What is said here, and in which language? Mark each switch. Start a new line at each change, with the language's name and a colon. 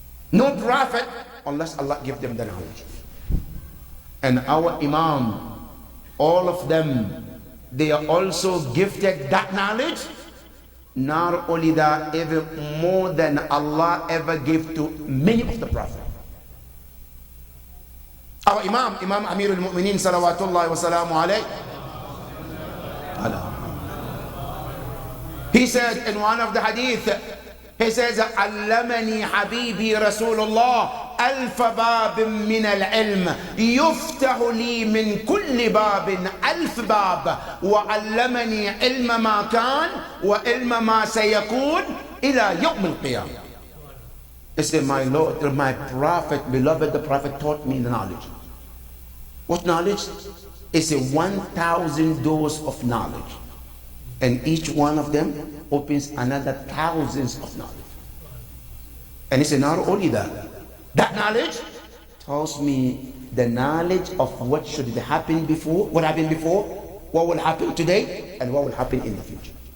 English: No Prophet unless Allah gives them the knowledge. And our Imam, all of them, they are also gifted that knowledge. Not only that, even more than Allah ever gave to many of the Prophets. Our Imam, Imam Amir al-Mu'minin salawatullahi wa salamu alayhi, he said in one of the hadith, he says,
Arabic: علمني حبيبي رسول الله ألف باب من العلم يفتح لي من كل باب ألف باب وعلمني علم ما كان وعلم ما سيكون إلى يوم القيامة.
English: He said, my Lord, my Prophet, beloved, the Prophet taught me the knowledge. What knowledge? It's a 1,000 doors of knowledge. And each one of them opens another thousands of knowledge. And he said, not only that, that knowledge tells me the knowledge of what should happen before, what happened before, what will happen today, and what will happen in the future.